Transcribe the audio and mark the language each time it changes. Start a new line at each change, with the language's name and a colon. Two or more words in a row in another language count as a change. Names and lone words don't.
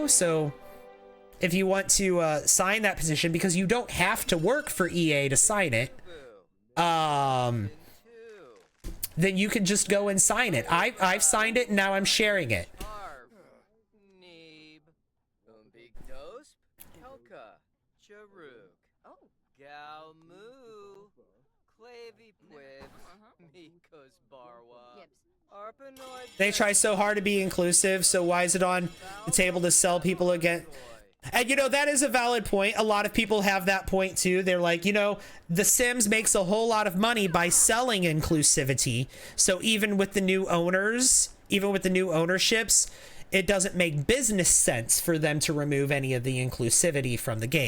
English: So if you want to sign that petition, because you don't have to work for EA to sign it, then you can just go and sign it. I've signed it, and now I'm sharing it. Cow moo. Clavy quibs. Mikos barwa. Arpanoid. They try so hard to be inclusive, so why is it on the table to sell people again? And you know, that is a valid point. A lot of people have that point too. They're like, you know, The Sims makes a whole lot of money by selling inclusivity. So even with the new owners, even with the new ownerships, it doesn't make business sense for them to remove any of the inclusivity from the game.